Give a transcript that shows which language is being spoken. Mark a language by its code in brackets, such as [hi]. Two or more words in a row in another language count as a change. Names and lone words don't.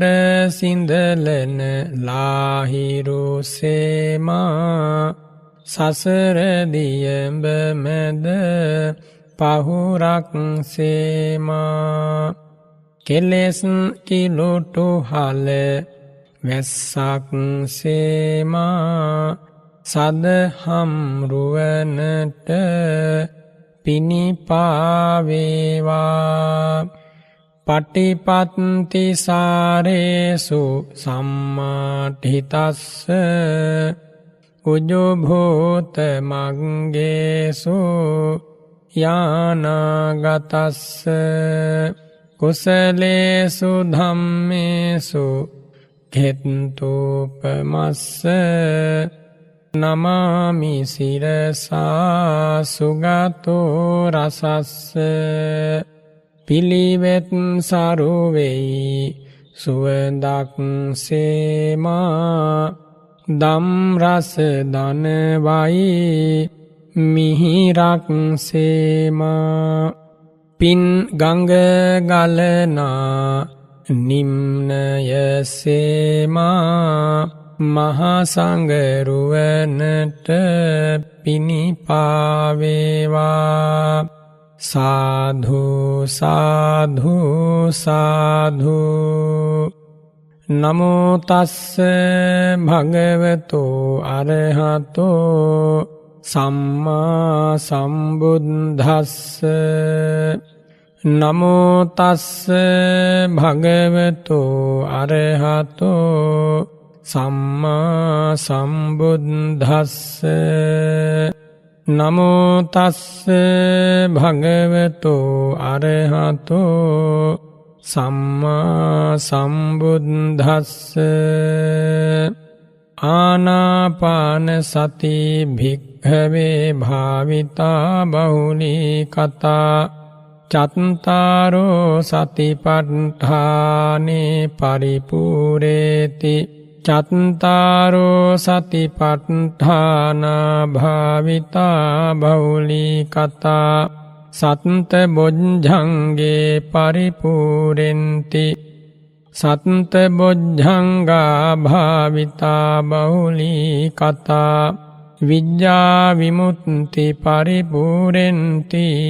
[si] සිඳලන ලාහිරු සේමා සසර දියඹ මැද පහුරක් සේමා කෙලෙස් කිලුටු හල වැස්සක් සේමා සදහම් රුවනට [pi] පිනිපාවේවා පටිපත්ති සාරේසු සම්මාඨිතස්ස උජුභූත මග්ගේසු යානාගතස්ස කුසලේසු ධම්මේසු ඛෙත්තූපමස්ස නමාමි සිරසා සුගතෝ රසස්ස [si] පිළිවෙත් සරුවෙයි සුවඳක් සේමා දම්රස දනවයි මිහිරක් සේමා පින් ගඟ ගලනා නිම්නය සේමා මහසංගරුවනට පිණිපාවේවා සාධු සාධු සාධු [pi] නමෝ තස්ස භගවතෝ අරහතෝ සම්මා සම්බුද්දස්ස නමෝ තස්ස භගවතෝ අරහතෝ සම්මා සම්බුද්දස්ස නමෝ තස්ස භගවතෝ අරහතෝ සම්මා සම්බුද්දස්ස ආනාපාන සති භික්ඛවේ භාවිතා බහුලී කතා චත්තාරෝ සතිපට්ඨානේ පරිපූරේති චත්තාරෝ සතිපට්ඨානා භාවිතා බහුලී කතා සත්ත බොජ්ජංගේ පරිපූරෙන්ති සත්ත බොජ්ජංගා භාවිතා බහුලී කතා විඤ්ඤා විමුක්ති පරිපූරෙන්ති